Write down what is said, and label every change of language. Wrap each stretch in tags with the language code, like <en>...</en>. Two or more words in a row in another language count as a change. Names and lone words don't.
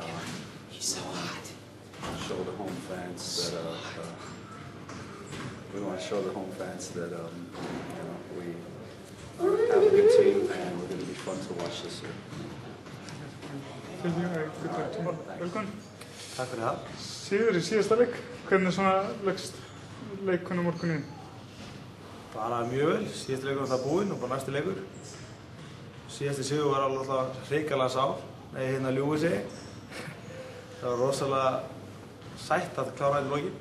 <en>He's so hot. Show the home fans that we want to show the home fans that we have a good team and we're going to be fun to watch this year. Thank you. Good luck tomorrow.</en> <is>Velkomin. Takk fyrir það. Sigur í síðasta leik. Hvernig leggst leikunum morguninn? Bara mjög vel. Síðasti leikur var það búinn og bara næsti leikur. Síðasti sigur var alltaf hrikalega sár. Nei, ljúfið sig. Það var rosalega sætt að klára þetta í lokin.</is>